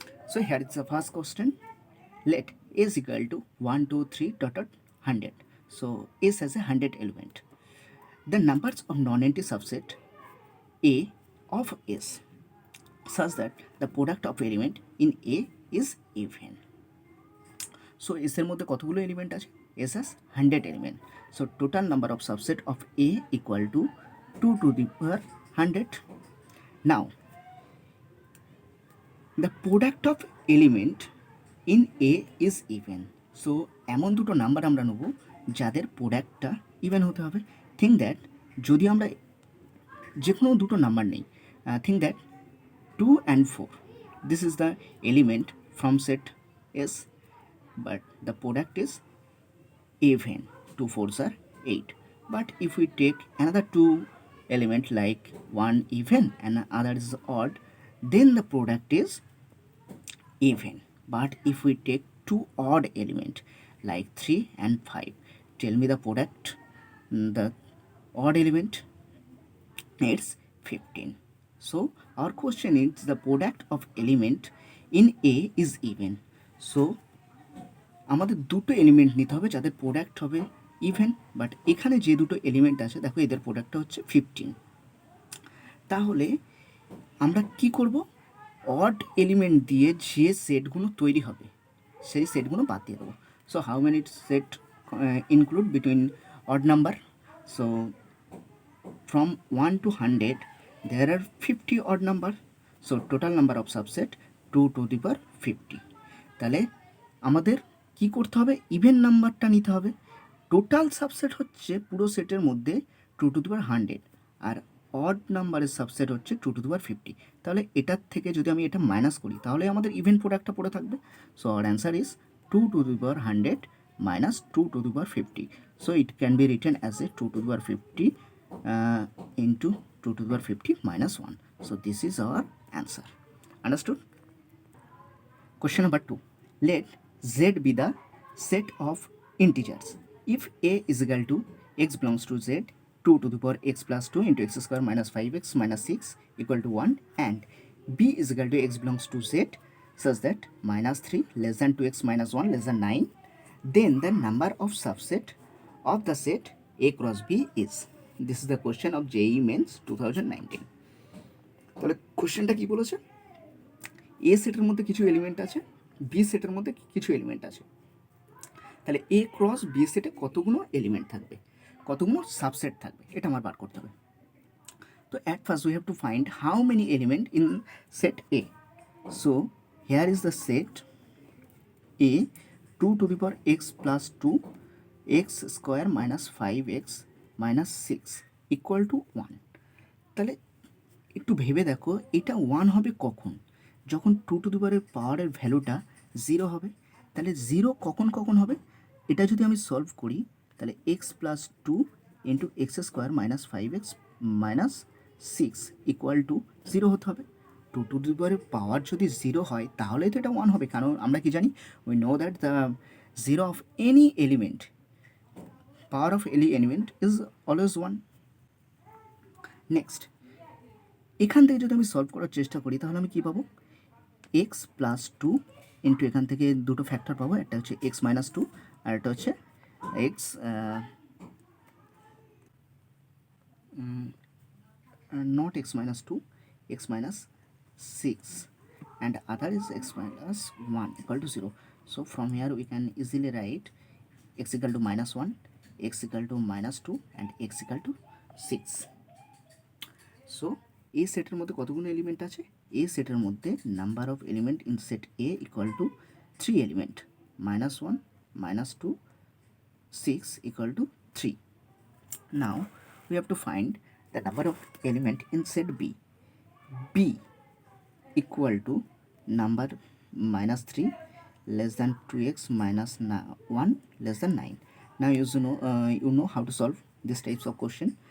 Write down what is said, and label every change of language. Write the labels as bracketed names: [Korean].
[English] So here is the first question. Let A is equal to 1, 2, 3 dot dot 100. So S has a 100 element. The numbers of non-empty subset A of S such that the product of element in A is even. [Bangla] So S এর মধ্যে কতগুলো element আছে? [English] S has 100 element. So total number of subset of A equal to 2 to the power 100. Now the product of element in A is even. [Bangla] So এমন দুটো number আমরা নেব যাদের প্রোডাক্টটা ইভেন হতে হবে। [English] think that [Bangla] যদি আমরা যে কোনো দুটো নাম্বার নেই, [English] Think that 2 and 4, this is the element from set S, but the product is even. 2 fours are 8. But if we take another two element like one even and other is odd, then the product is even. But if we take two odd element like 3 and 5, tell me the product. The odd element, it's 15. So our question is the product of element in A is even. [Bangla] So আমাদের দুটো element নিতে হবে যাদের product হবে even, but এখানে যে দুটো element আছে দেখো এদের প্রোডাক্টটা হচ্ছে 15। তাহলে আমরা কি করব? অড এলিমেন্ট দিয়ে যে সেটগুলো তৈরি হবে সেই সেটগুলো বাদ দিয়ে দেবো। [English] So how many set include between odd number? So from 1 to 100 there are 50 odd number. So total number of subset 2 to the power 50. [Bangla] তাহলে আমাদের কি করতে হবে? ইভেন নাম্বারটা নিতে হবে। টোটাল সাবসেট হচ্ছে পুরো সেটের মধ্যে [English] 2 to the power 100, [Bangla] আর odd নাম্বারের সাবসেট হচ্ছে [English] 2 to the power 50। [Bangla] তাহলে এটার থেকে যদি আমি এটা মাইনাস করি তাহলে আমাদের ইভেন প্রোডাক্টটা পড়ে থাকবে। [English] So our answer is 2 to the power 100 minus 2 to the power 50. So it can be written as a 2 to the power 50 into 2 to the power 50 minus 1. So this is our answer. Understood? Question number 2. Let Z be the set of integers. If A is equal to x belongs to Z, 2 to the power x plus 2 into x square minus 5x minus 6 equal to 1, and B is equal to x belongs to Z such that minus 3 less than 2x minus 1 less than 9, then the number of subset of the set A cross B is. This is the question of JEE Mains 2019. [Bangla] তাহলে কোশ্চেনটা কি বলেছে? এ সেটের মধ্যে কিছু element আছে, B সেটের মধ্যে কিছু এলিমেন্ট আছে। তাহলে এ ক্রস বি সেটে কতগুলো এলিমেন্ট থাকবে, কতগুলো সাবসেট থাকবে, এটা আমার বার করতে হবে। [English] তো at first we have to find how many element in set A. So here is the set A 2 to the power x plus 2 x square minus 5x minus 6 equal to 1. [Bangla] তাহলে একটু ভেবে দেখো এটা 1 হবে কখন? যখন [English] 2 to the power [Bangla] পাওয়ারের ভ্যালুটা 0 হবে। তাহলে 0 কখন কখন হবে? এটা যদি আমি সলভ করি তাহলে [English] x plus 2 into x square minus 5x minus 6 equal to 0 [Bangla] হতে হবে। [English] 2 to the power [Bangla] পাওয়ার যদি 0 হয় তাহলে তো এটা 1 হবে, কারণ আমরা কি জানি? [English] We know that the 0 of any element, power of any element is always 1। [Bangla] Next, এখান থেকে যদি আমি সলভ করার চেষ্টা করি তাহলে আমি কী পাবো? এক্স প্লাস 2 ইন্টু এখান থেকে দুটো ফ্যাক্টর পাবো, একটা হচ্ছে এক্স মাইনাস 2 আর একটা হচ্ছে x [English] not x minus 2, x minus 6, and other is x minus 1 equal to 0. So from here we can easily write x equal to minus 1, x equal to minus 2 and x equal to 6. [Bangla] So এ সেটের মধ্যে [English] কতগুলো এলিমেন্ট আছে? এ সেটের মধ্যে number of element in set A equal to 3 element, minus 1, minus 2, 6 equal to 3. Now we have to find the number of element in set B. B equal to number minus 3 less than 2x minus 1 less than 9. Now you know how to solve these types of question.